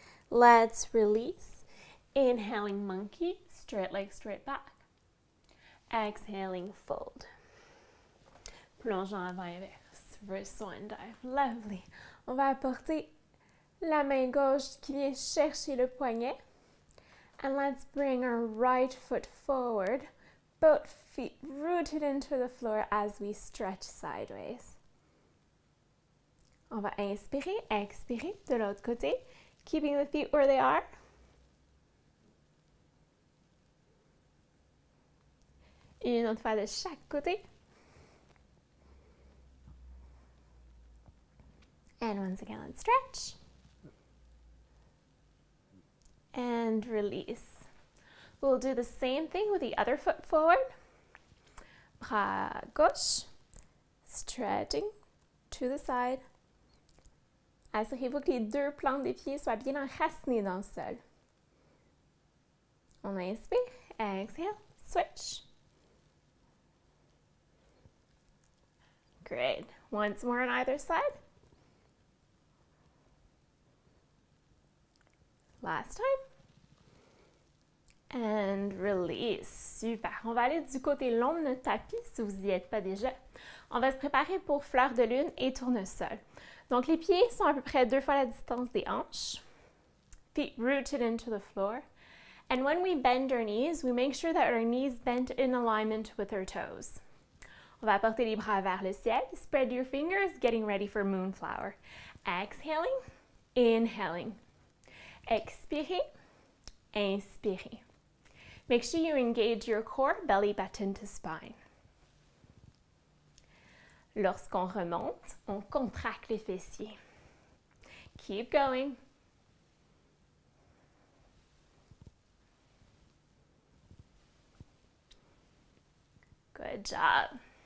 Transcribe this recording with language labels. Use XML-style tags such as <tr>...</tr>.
<en>Let's release. Inhaling monkey, straight legs straight back. Exhaling fold.</en> <fr>Plongeant avant inverse,</fr> <en>reverse swan dive. Lovely.</en> <fr>On va apporter la main gauche qui vient chercher le poignet.</fr> <en>And let's bring our right foot forward. Both feet rooted into the floor as we stretch sideways.</en> <fr>On va inspirer, expirer de l'autre côté.</fr> <en>Keeping the feet where they are.</en> <fr>Une autre fois de chaque côté.</fr> <en>And once again, let's stretch. And release. We'll do the same thing with the other foot forward.</en> <fr>Bras gauche.</fr> <en>Stretching to the side.</en> <fr>Assurez-vous que les deux plantes des pieds soient bien enracinées dans le sol. On inspire,</fr> <en>exhale, switch. Great. Once more on either side. Last time. And release. Super.</en> <fr>On va aller du côté long de notre tapis si vous n'y êtes pas déjà. On va se préparer pour fleur de lune et tournesol. Donc, les pieds sont à peu près 2 fois la distance des hanches.</fr> <en>Feet rooted into the floor. And when we bend our knees, we make sure that our knees bend in alignment with our toes.</en> <fr>On va porter les bras vers le ciel.</fr> <en>Spread your fingers, getting ready for moonflower. Exhaling, inhaling.</en> <fr>Expirez, inspirez.</fr> <en>Make sure you engage your core, belly button to spine.</en> <fr>Lorsqu'on remonte, on contracte les fessiers.</fr> <en>Keep going. Good job.</en>